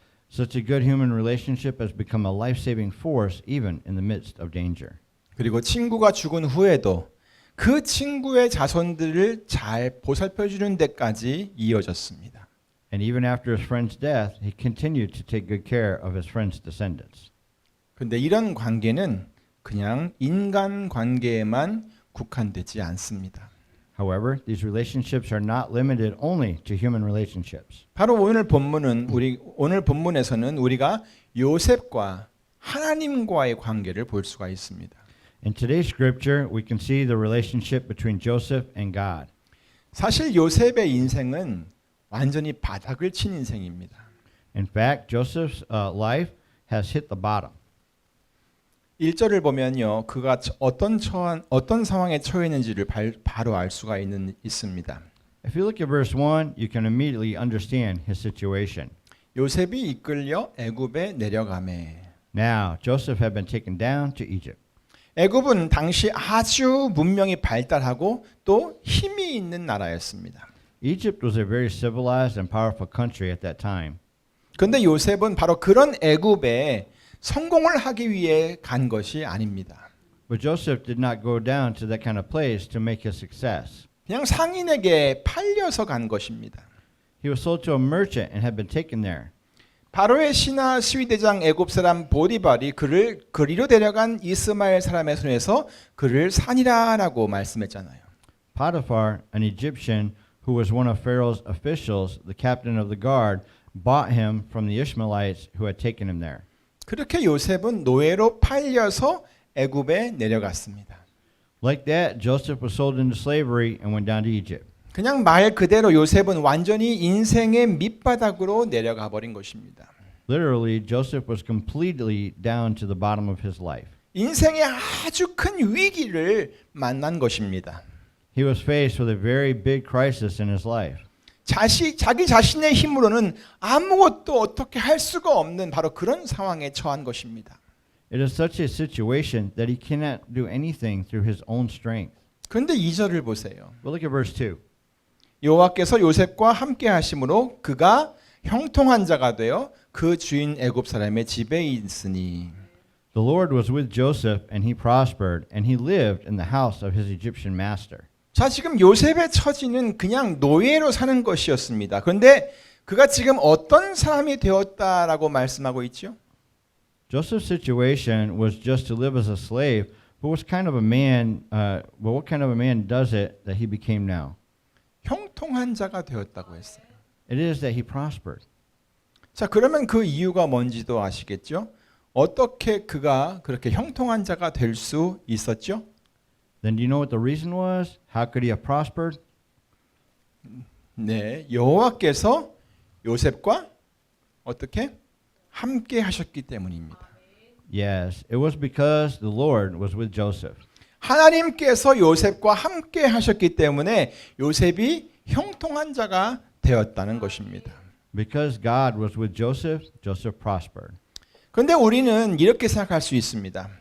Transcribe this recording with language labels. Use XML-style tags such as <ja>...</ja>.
<en>Such a good human relationship has become a life-saving force even in the midst of danger.</en> <ko>그리고 친구가 죽은 후에도 그 친구의 자손들을 잘 보살펴 주는 데까지 이어졌습니다.</ko> <en>And even after his friend's death, he continued to take good care of his friend's descendants.</en> <ko>그런데 이런 관계는 그냥 인간 관계에만 국한되지 않습니다.</ko> <en>However, these relationships are not limited only to human relationships.</en> <ko>바로 오늘 본문에서는 우리가 요셉과 하나님과의 관계를 볼 수가 있습니다.</ko> <en>In today's scripture, we can see the relationship between Joseph and God.</en> <ko>사실 요셉의 인생은 완전히 바닥을 친 인생입니다.</ko> <en>In fact, Joseph's life has hit the bottom.</en> <ko>1절을 보면요. 그가 어떤 상황에 처해 있는지를 바로 알 수가 있습니다.</ko> <en>If you look at verse 1, you can immediately understand his situation.</en> <ko>요셉이 이끌려 애굽에 내려가매.</ko> <en>Now, Joseph had been taken down to Egypt.</en> <ko>애굽은 당시 아주 문명이 발달하고 또 힘이 있는 나라였습니다.</ko> <en>Egypt was a very civilized and powerful country at that time.</en> <ko>그런데 요셉은 바로 그런 애굽에 성공을 하기 위해 간 것이 아닙니다.</ko> <en>But Joseph did not go down to that kind of place to make his success.</en> <ko>그냥 상인에게 팔려서 간 것입니다.</ko> <en>He was sold to a merchant and had been taken there.</en> <ko>바로의 신하 시위대장 애굽 사람 보디발이 그를 그리로 데려간 이스마엘 사람의 손에서 그를 산이라라고 말씀했잖아요.</ko> <en>Potiphar, an Egyptian who was one of Pharaoh's officials, the captain of the guard, bought him from the Ishmaelites who had taken him there.</en> <ko>그렇게 요셉은 노예로 팔려서 애굽에 내려갔습니다.</ko> <en>Like that, Joseph was sold into slavery and went down to Egypt.</en> <ko>그냥 말 그대로 요셉은 완전히 인생의 밑바닥으로 내려가 버린 것입니다.</ko> <en>Literally, Joseph was completely down to the bottom of his life.</en> <ko>인생의 아주 큰 위기를 만난 것입니다.</ko> <en>He was faced with a very big crisis in his life.</en> <ko>자기 자신의 힘으로는 아무것도 어떻게 할 수가 없는 바로 그런 상황에 처한 것입니다.</ko> <en>It is such a situation that he cannot do anything through his own strength.</en> <ko>그런데 2절을 보세요.</ko> <en>But look at verse 2.</en> <ko>여호와께서 요셉과 함께 하심으로 그가 형통한 자가 되어 그 주인 애굽 사람의 집에 있으니.</ko> <en>The Lord was with Joseph, and he prospered, and he lived in the house of his Egyptian master.</en> <ko>자, 지금 요셉의 처지는 그냥 노예로 사는 것이었습니다. 그런데 그가 지금 어떤 사람이 되었다라고 말씀하고 있죠?</ko> <en>Joseph's situation was just to live as a slave, but what kind of a man? What kind of a man does it that he became now?</en> <ko>형통한 자가 되었다고 했어요.</ko> <en>It is that he prospered.</en> <ko>자, 그러면 그 이유가 뭔지도 아시겠죠? 어떻게 그가 그렇게 형통한 자가 될 수 있었죠?</ko> <en>Then do you know what the reason was? How could he have prospered?</en> <ko>네, 여호와께서 요셉과 어떻게 함께 하셨기 때문입니다.</ko> <en>Yes, it was because the Lord was with Joseph.</en> <ko>하나님께서 요셉과 함께 하셨기 때문에 요셉이 형통한 자가 되었다는 것입니다.</ko> <en>Because God was with Joseph, Joseph prospered.</en> <ko>그런데 우리는 이렇게 생각할 수 있습니다.</ko>